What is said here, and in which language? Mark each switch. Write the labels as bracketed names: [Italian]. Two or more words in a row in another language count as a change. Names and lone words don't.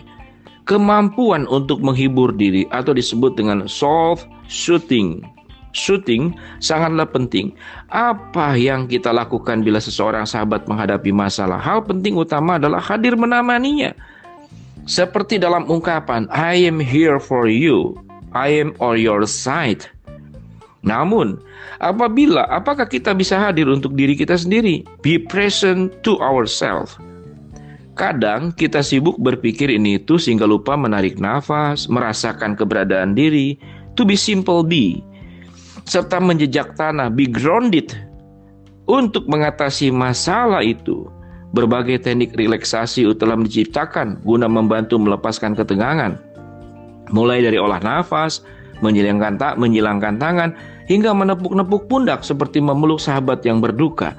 [Indonesian] Kemampuan untuk menghibur diri atau disebut dengan self-soothing sangatlah penting. Apa yang kita lakukan bila seseorang sahabat menghadapi masalah? Hal penting utama adalah hadir menemaninya. Seperti dalam ungkapan, [English] I am here for you, I am on your side. [Indonesian] Namun, apakah kita bisa hadir untuk diri kita sendiri? [English] Be present to ourselves. [Indonesian] Kadang kita sibuk berpikir ini itu sehingga lupa menarik nafas, merasakan keberadaan diri, [English] to be simple be, [Indonesian] serta menjejak tanah, [English] be grounded. [Indonesian] Untuk mengatasi masalah itu, berbagai teknik relaksasi telah diciptakan guna membantu melepaskan ketegangan. Mulai dari olah nafas, menghilangkan tangan, hingga menepuk-nepuk pundak seperti memeluk sahabat yang berduka.